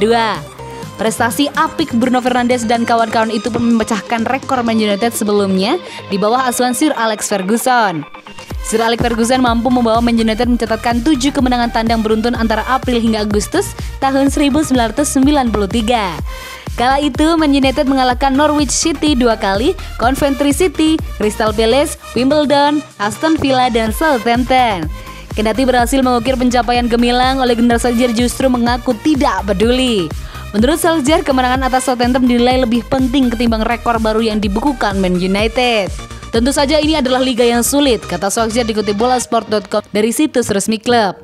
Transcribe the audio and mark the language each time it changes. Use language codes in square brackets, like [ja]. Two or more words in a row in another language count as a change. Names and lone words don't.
[id] Prestasi apik Bruno Fernandes dan kawan-kawan itu pun memecahkan rekor Man United sebelumnya di bawah asuhan Sir Alex Ferguson. Sir Alex Ferguson mampu membawa Man United mencatatkan 7 kemenangan tandang beruntun antara April hingga Agustus tahun 1993. Kala itu Man United mengalahkan Norwich City 2 kali, Coventry City, Crystal Palace, Wimbledon, Aston Villa, dan Southampton. Kendati berhasil mengukir pencapaian gemilang, Ole Gunnar Solskjaer justru mengaku tidak peduli. Menurut Solskjaer, kemenangan atas Southampton dinilai lebih penting ketimbang rekor baru yang dibukukan Man United. Tentu saja ini adalah liga yang sulit, kata Solskjaer dikutip Bolasport.com dari situs resmi klub.